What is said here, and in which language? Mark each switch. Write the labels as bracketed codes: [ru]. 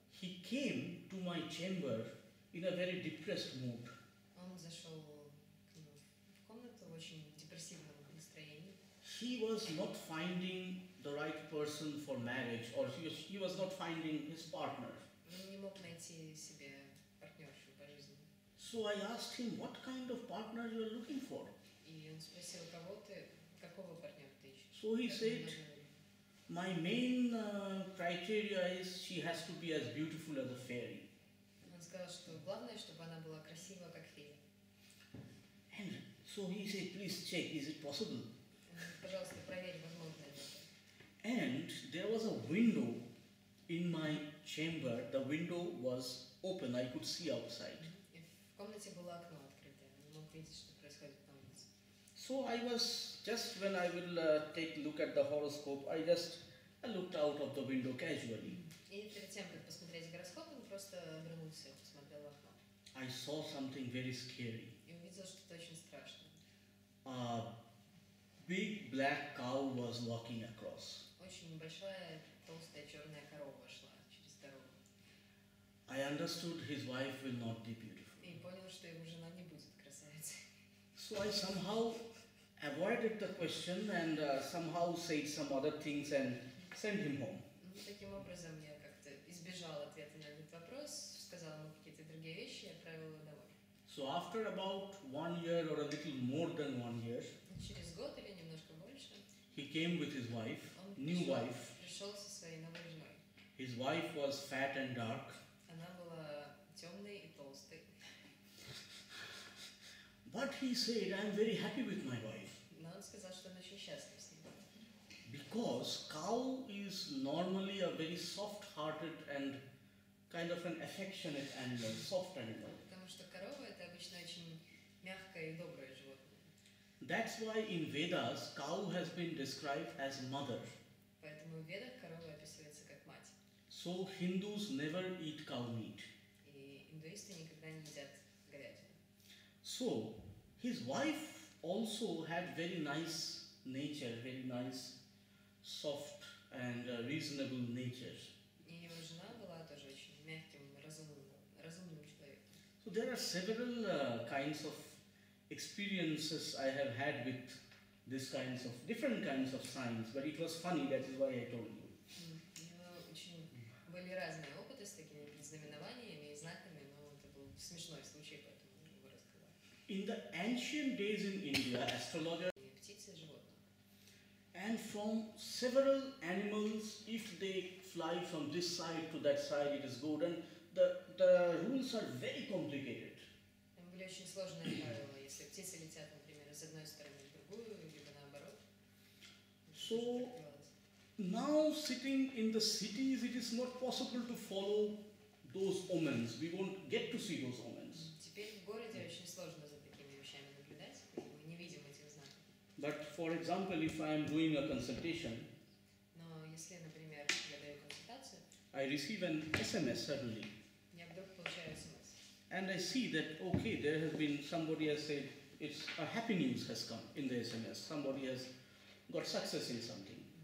[en] he came to my chamber in a very depressed mood. [ru] Он зашел к нему в комнату в очень депрессивном настроении. [en] He was not finding the right person for marriage, or he was not finding his partner. [ru] Он не мог найти себе партнершу по жизни. [en] So I asked him, what kind of partner you are looking for? [ru] И он спросил, какого партнера ты ищешь? [en] So he [ru] Как [en] said, [ru] ему нужно? [en] my main criteria is she has to be as beautiful as a fairy. [ru] Он сказал, что главное, чтобы она была красива, как фея. [en] And so he said, please check, is it possible? [ru] Пожалуйста, проверь, возможно ли это. [en] And there was a window in my chamber. The window was open, I could see outside. [ru] И в комнате было окно открытое. Он мог видеть, что происходит на улице. [en] So I was, just when I will take a look at the horoscope, I looked out of the window casually. [ru] И перед тем, как посмотреть гороскоп, он просто обернулся и посмотрел в окно. [en] I saw something very scary. [ru] И увидел что-то очень страшное. [en] A big black cow was walking across. [ru] Очень большая, толстая, черная корова шла через дорогу. [en] I understood his wife will not be beautiful. [ru] И понял, что его жена не будет красавицей. [en] So I somehow avoided the question and somehow said some other things and sent him home. [ru] Ну, таким образом, я как-то избежал ответа на этот вопрос, сказал ему какие-то другие вещи и отправил его домой. [en] So after about 1 year or a little more than 1 year, [ru] Через год или немножко больше [en] he came with his wife, [ru] он [en] new wife. [ru] пришел со своей новой женой. [en] His wife was fat and dark, [ru] Она была темной и толстой. [en] but he said, I am very happy with my wife. [ru] Но он сказал, что он очень счастлив с ней. [en] Because cow is normally a very soft-hearted and kind of an affectionate animal, soft animal. [ru] Потому что корова это обычно очень мягкое и доброе животное. [en] That's why in Vedas, cow has been described as mother. [ru] Поэтому в Ведах корова описывается как мать. [en] So Hindus never eat cow meat. [ru] И индуисты никогда не едят говядину. [en] So his wife also had very nice nature, very nice, soft and reasonable nature. [ru] И его жена была тоже очень мягким, разумным человеком. [en] So there are several kinds of experiences I have had with these kinds of different kinds of signs, but it was funny, that is why I told you. [ru] У него очень были разные опыты с такими предзнаменованиями и знаками, но это был смешной случай, поэтому я его рассказала. [en] In the ancient days in India, astrologers [ru] Птицы и животных. [en] and from several animals, if they fly from this side to that side, it is good, and the rules are very complicated. [ru] Там были очень сложные правила. Если птицы летят, например, с одной стороны в другую, либо наоборот. [en] So now sitting in the cities, it is not possible to follow those omens. We won't get to see those omens. [ru] Теперь в городе очень сложно за такими вещами наблюдать, мы не видим этих знаков. [en] But for example, if I am doing a consultation, [ru] Но если, например, я даю консультацию, [en] I receive an SMS suddenly, [ru] я вдруг получаю смс. [en] and I see that okay, there has been somebody has said it's a happy news has come in the SMS. Somebody has got success in something.